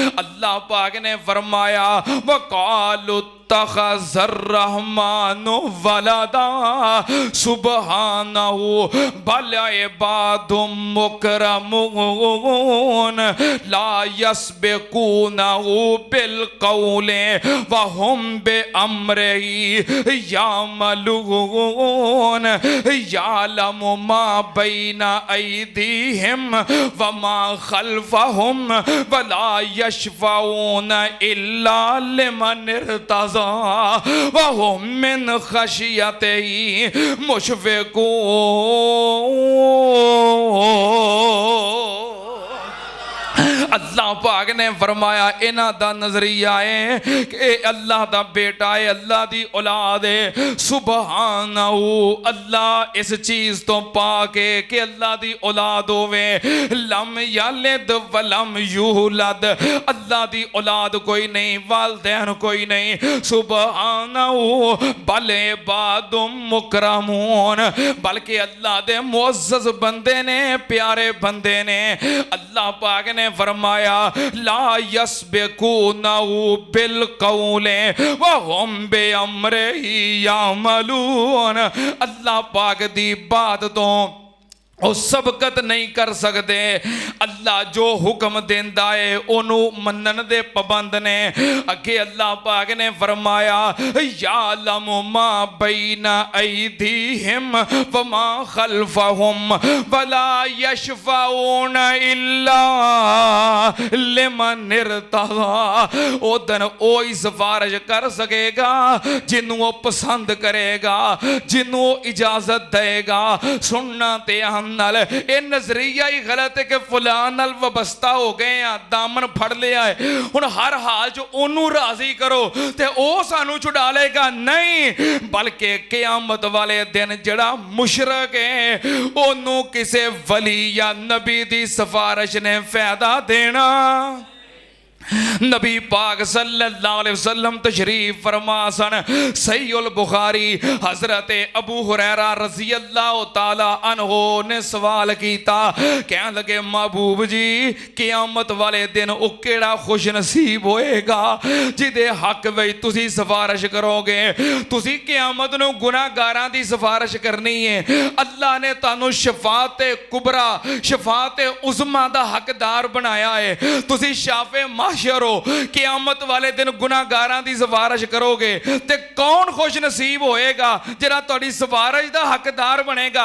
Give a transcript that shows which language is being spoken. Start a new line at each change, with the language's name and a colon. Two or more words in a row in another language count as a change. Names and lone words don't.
Punjabi: اللہ پاک نے فرمایا
Arabic: وقالوا اتخذ الرحمن ولدا سبحانه بل عباد مكرمون لا يسبقونه بالقول وهم بأمره يعملون يعلم ما بين أيديهم وما خلفهم ولا يشفعون إلا لمن ارتضى وهم من خشيته مشفقون.
Punjabi: اللہ پاک نے فرمایا اینہاں دا نظریہ ہے کہ اللہ دا بیٹا ہے، اللہ دی اولاد ہے. سبحانہ اللہ اس چیز تو پاک ہے کہ اللہ دی اولاد ہووے.
Arabic: لم يلد ولم يولد,
Punjabi: اللہ دی اولاد کوئی نہیں، والدین کوئی نہیں.
Arabic: سبحانه بل عباد مكرمون,
Punjabi: بلکہ اللہ دے معزز بندے نے، پیارے بندے نے. اللہ پاک نے فرمایا
Arabic: لا يسبقونه بالقول وهم بأمره يعملون.
Punjabi: اللہ پاک دی بات تو او سبقت نہیں کر سکتے. اللہ جو حکم دیندا ہے اونوں منن دے پابند نے. اگے اللہ پاک نے فرمایا
Arabic: يعلم ما بين أيديهم وما خلفهم ولا يشفعون إلا لمن ارتضى.
Punjabi: او دن او ہی سفارش کر سکے گا جنوں او پسند کرے گا، جنوں اجازت دے گا. سننا تے نال یہ نظریہ ہی غلط ہے کہ فلاں نال وابستہ ہو گئے ہیں، دامن پھڑ لیا ہے، ہن ہر حال چ اونوں راضی کرو تے او سانوں چھڑا لے گا. نہیں، بلکہ قیامت والے دن جیہڑا مشرک ہے اونوں کسے ولی یا نبی دی سفارش نے فائدہ دینا. نبی پاک
Arabic: صلى الله عليه وسلم
Punjabi: تشریف فرما سن. صحیح البخاری حضرت ابو ہریرہ
Arabic: رضي الله تعالى عنه
Punjabi: نے سوال کیا، کہنے لگے محبوب جی قیامت والے دن او کیہڑا خوش نصیب ہووے گا جیدے حق وچ تسی سفارش کرو گے. تسی قیامت نوں گناہگاراں دی سفارش کرنی ہے. اللہ نے تہانوں شفاعت کبریٰ، شفاعت عظمیٰ دا حقدار بنایا ہے. تسی شافعِ شرو قیامت والے دن گناہگاراں دی سفارش کرو گے تے کون خوش نصیب ہووے گا جیہڑا تہاڈی سفارش دا حقدار بنے گا.